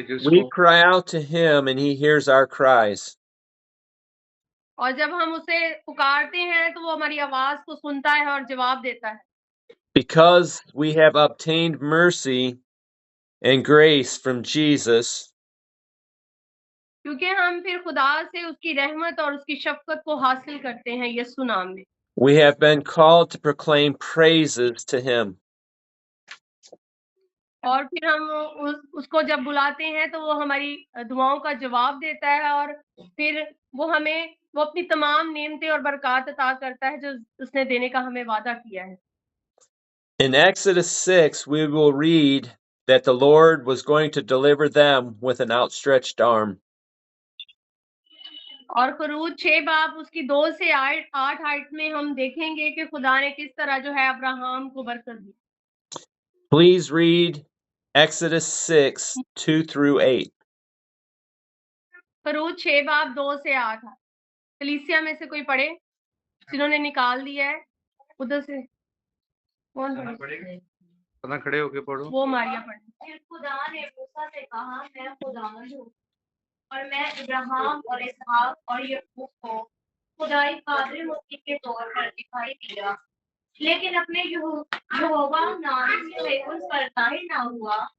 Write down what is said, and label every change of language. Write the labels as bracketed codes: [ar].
[en] We cry out to him and he hears our cries. [hi] और जब हम उसे पुकारते हैं तो वो हमारी आवाज को सुनता है और जवाब देता है। [en] Because we have obtained mercy and grace from Jesus, [hi] क्योंकि हम फिर खुदा से उसकी रहमत और उसकी शफकत को हासिल करते हैं यीशु नाम में। [en] we have been called to proclaim praises to him. [hi] और फिर हम उसको जब बुलाते हैं तो वो हमारी दुआओं का जवाब देता है और फिर वो अपनी तमाम नेमतें और बरकत अता करता है जो उसने देने का हमें वादा किया है। [en] In Exodus 6, we will read that the Lord was going to deliver them with an outstretched arm. [hi] और खरूज 6 बाब उसकी 2 से 8 आयत में हम देखेंगे कि खुदा ने किस तरह जो है अब्राहम को बरकत दी। [en] Please read Exodus 6, 2 through 8. [hi] खरूज 6 बाब 2 से 8। कलीसिया में से कोई पढ़े जिन्होंने निकाल दिया है उधर से। कौन पढ़ेगा? खड़े होके पढ़ो। वो मारिया पढ़े। फिर खुदा ने मूसा से कहा, मैं खुदावंद हूँ और मैं इब्राहिम और इसहाक और याकूब को खुदाई कादिर मुक्ति के तौर पर दिखाई दिया, लेकिन अपने यहोवा नाम से उन पर जाहिर न हुआ।